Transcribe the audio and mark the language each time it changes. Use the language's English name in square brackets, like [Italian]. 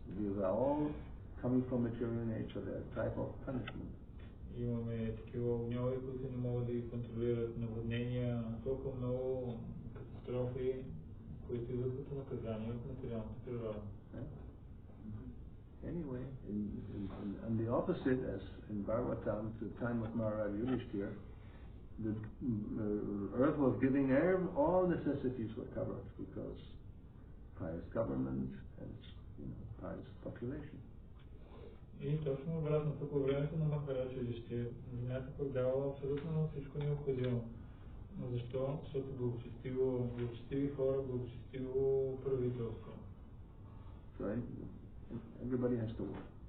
[English] These are all coming from material nature. They are a type of punishment. [Bulgarian] Имаме такива огньове, които не могат да ги контролират, наводнения, толкова много катастрофи, които идват като наказание от материалната природа. [English] Anyway, on the opposite, as in Bhagavatam, to the time of Maharaj Yudhishthira, the earth was giving all necessities were covered because pious government and pious population. [Bulgarian] И точно обратното, по времето на Махарадж Юдhishthira, земята пък давала абсолютно всичко необходимо. Защо? Защото благочестиви хора, благочестиво правителство. [English] So everybody has to work.